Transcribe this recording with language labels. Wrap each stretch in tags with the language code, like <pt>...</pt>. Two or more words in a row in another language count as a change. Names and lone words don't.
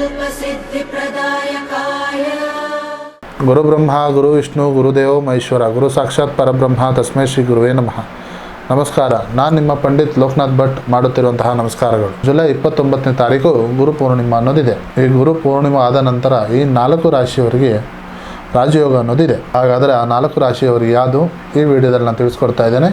<sa>सिद्धिप्रदायकाय गुरु ब्रह्मा गुरु विष्णु गुरुदेव महेश्वर गुरु साक्षाತ್ ಪರಬ್ರಹ್ಮ ತಸ್ಮೈ ಶ್ರೀ ಗುರುವೇ ನಮಃ.</sa> <kn>ನಮಸ್ಕಾರ. ನಾನು ನಿಮ್ಮ ಪಂಡಿತ್ ಲೋಕನಾಥ್ ಭಟ್ ಮಾಡುತ್ತಿರುವಂತಹ ನಮಸ್ಕಾರಗಳು. ಜುಲೈ 29ನೇ ತಾರೀಕು ಗುರು ಪೂರ್ಣಿಮಾ ಅನ್ನೋದಿದೆ. ಈ ಗುರು ಪೂರ್ಣಿಮಾ ಆದ ನಂತರ ಈ 4 ರಾಶಿಯವರಿಗೆ ರಾಜಯೋಗ ಅನ್ನೋದಿದೆ. ಹಾಗಾದರೆ ಆ 4 ರಾಶಿಯವರಿಗೆ ಯಾವುದು ಈ ವಿಡಿಯೋದಲ್ಲಿ ನಾನು ತಿಳಿಸ್ಕೊಡ್ತಾ ಇದ್ದೇನೆ.</kn>